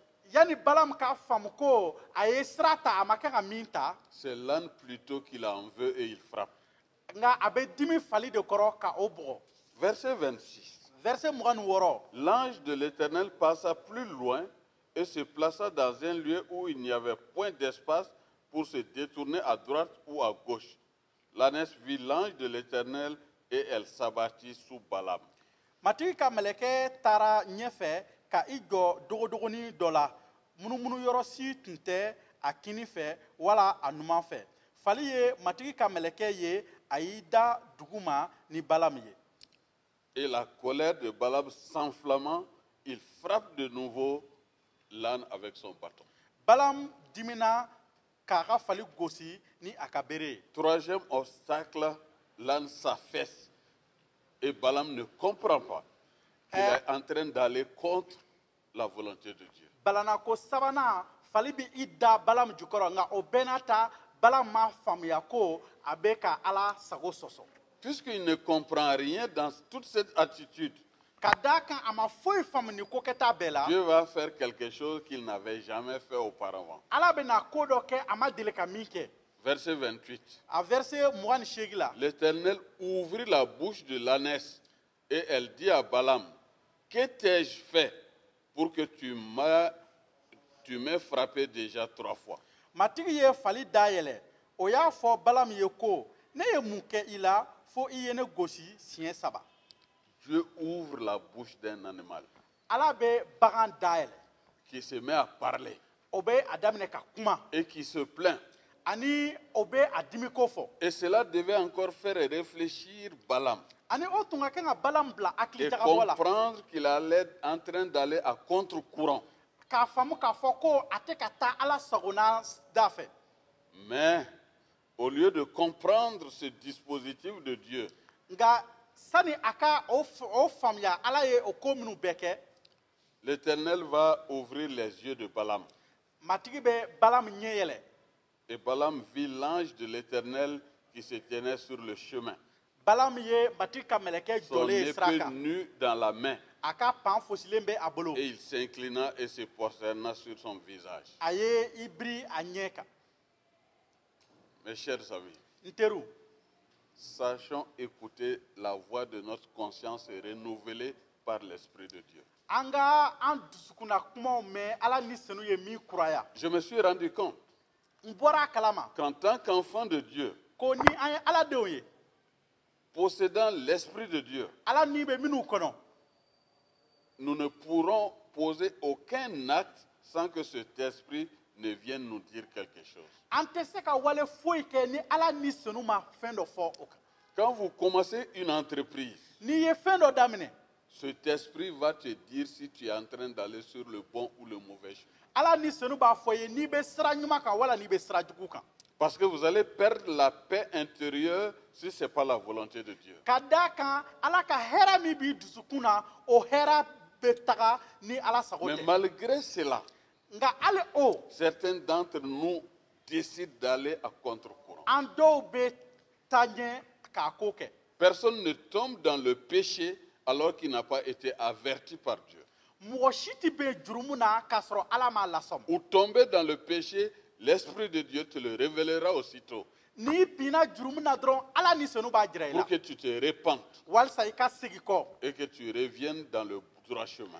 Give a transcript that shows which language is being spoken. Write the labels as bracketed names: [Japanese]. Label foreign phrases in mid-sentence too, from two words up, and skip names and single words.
[Bambara] yanni balamu k'a faamu ko a ye sira ta a ma kan ka min ta [French] C'est l'âne plutôt qu'il en veut et il frappe. [Bambara] nka a bɛ dimi fali de kɔrɔ ka o bugɔ [French] Verset 26. verset 26 L'ange de l'Éternel passa plus loin et se plaça dans un lieu où il n'y avait point d'espace pour se détourner à droite ou à gauche. L'ânesse vit l'ange de l'Éternel et elle s'abattit sous Balaam. [Bambara] matigi ka mɛlɛkɛ taara ɲɛfɛ ka i jɔ dogodogonin dɔ la munumunu yɔrɔ si tun tɛ a kini fɛ wala a numan fɛ fali ye matigi ka mɛlɛkɛ ye a y'i da dugu ma ni balamu ye [French] Et la colère de Balaam s'enflammant, il frappe de nouveau l'âne avec son bâton. [Bambara] balamu dimina k'a ka fali gosi ni a ka bere ye [French] Troisième obstacle, l'âne s'affaisse. Et Balaam ne comprend pas qu'il est en train d'aller contre la volonté de Dieu. [Bambara] balanako sabanan fali bi i da balamu jukɔrɔ nka o bɛɛ n'a ta balamu ma faamuya ko a bɛ ka ala sago sɔsɔ [French] Puisqu'il ne comprend rien dans toute cette attitude, [Bambara] ka d'a kan a ma foyi faamu ni kokɛta bɛɛ la [French] Dieu va faire quelque chose qu'il n'avait jamais fait auparavant. [Bambara] ala bɛna ko dɔ kɛ a ma deli ka min kɛ [French] Verset 28. [Bambara] a verset 28 la [French] L'Éternel ouvrit la bouche de l'ânesse et elle dit à Balaam, que t'ai-je fait pour que tu m'aies frappé déjà 3 fois? [Bambara] matigi ye fali dayɛlɛ o y'a fɔ balamu ye ko ne ye mun kɛ i la fo i ye ne gosi siɲɛ 3 [French] Dieu ouvre la bouche d'un animal [Bambara] ala bɛ bagan dayɛlɛ [French] qui se met à parler [Bambara] o bɛ a daminɛ ka kuma [French] et qui se plaint. [Bambara] ani o bɛ a dimiko fɔ [French] Et cela devait encore faire réfléchir Balaam [Bambara] ani o tun ka kan ka balamu bila hakili [French] et [Bambara] jagabɔ la [French] comprendre qu'il allait en train d'aller à contre-courant. [Bambara] k'a faamu k'a fɔ ko a tɛ ka taa ala sagona da fɛ [French] Mais au lieu de comprendre ce dispositif de Dieu, [Bambara] nka sani a ka o faamuya ala ye o ko minnu bɛɛ kɛ [French] l'Éternel va ouvrir les yeux de Balaam. [Bambara] matigi bɛ balamu ɲɛ yɛlɛ [French] Et Balaam vit l'ange de l'Éternel qui se tenait sur le chemin. [Bambara] Balaam ye matigi ka mɛlɛkɛ [French] son [Bambara] jɔlen ye sira [French] épée [Bambara] kan. [French] nue dans la main. [Bambara] A ka pan fosilen bɛ a bolo. [French] Et il s'inclina et se prosterna sur son visage. [Bambara] A ye i biri a ɲɛ kan. [French] Mes chers amis, [Bambara] N teriw, [French] sachons écouter la voix de notre conscience et renouvelée par l'Esprit de Dieu. [Bambara] an ka an dusukunna kumaw mɛn Ala ni senu ye min kuraya. [French] Je me suis rendu compte [Bambara] N bɔra a kalama [French] qu'en tant qu'enfant de Dieu, [Bambara] ko ni an ye Ala denw ye, [French] possédant l'Esprit de Dieu, [Bambara] Ala ni bɛ minnu kɔnɔ, [French] nous ne pourrons poser aucun acte sans que cet esprit ne vienne nous dire quelque chose. [Bambara] an tɛ se ka wale foyi kɛ ni Ala ni senu ma fɛn dɔ fɔ o kan. [French] Quand vous commencez une entreprise, [Bambara] N'i ye fɛn dɔ daminɛ, [French] cet esprit va te dire si tu es en train d'aller sur le bon ou le mauvais chemin. [Bambara] Ala ni senu b'a fɔ ye n'i bɛ sira ɲuman kan wala n'i bɛ sira jugu kan. [French] Parce que vous allez perdre la paix intérieure si ce n'est pas la volonté de Dieu. [Bambara] Ka d'a kan Ala ka hɛrɛ min b'i dusukun na, o hɛrɛ bɛ taga ni Ala sago [French] Mais [Bambara] tɛ. [French] malgré cela, [Bambara] Nka hali o, [French] certains d'entre nous décident d'aller à contre-courant. [Bambara] an dɔw bɛ taa ɲɛ k'a ko kɛ. [French] Personne ne tombe dans le péché alors qu'il n'a pas été averti par Dieu. [Bambara] Mɔgɔ si tɛ bɛn jurumu na k'a sɔrɔ Ala m'a lasɔmi. [French] Ou tomber dans le péché, l'Esprit de Dieu te le révélera aussitôt [Bambara] N'i binna jurumu na dɔrɔn Ala ni senu b'a jira i la. [French] pour que tu te répandes [Bambara] Walasa i ka segin kɔ, [French] et que tu reviennes dans le droit chemin.